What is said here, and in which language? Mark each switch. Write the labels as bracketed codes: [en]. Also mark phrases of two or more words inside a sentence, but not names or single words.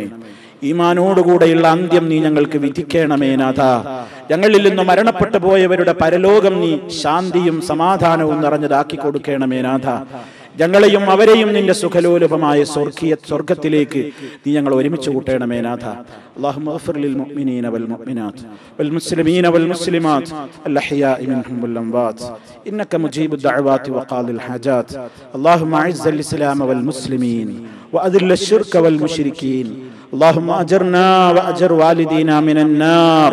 [ml] ഈമാനോടുകൂടെയുള്ള അന്ത്യം നീ ഞങ്ങൾക്ക് വിധിക്കണമേ നാഥ. ഞങ്ങളിൽ നിന്ന് മരണപ്പെട്ടു പോയവരുടെ പരലോകം നീ ശാന്തിയും സമാധാനവും നിറഞ്ഞതാക്കി കൊടുക്കണമേ നാഥ. ഞങ്ങളെയും അവരെയും നിന്റെ സുഖലോലുപമായ സ്വർഗത്തിലേക്ക് നീ ഞങ്ങൾ ഒരുമിച്ച് കൂട്ടണമേ നാഥ. [ar] اللهم اغفر للمؤمنين والمؤمنات والمسلمين والمسلمات الأحياء منهم والأموات إنك مجيب الدعوات وقاضي الحاجات. اللهم أعز الإسلام والمسلمين وأذل الشرك والمشركين. اللهم أجرنا وأجر والدينا من النار.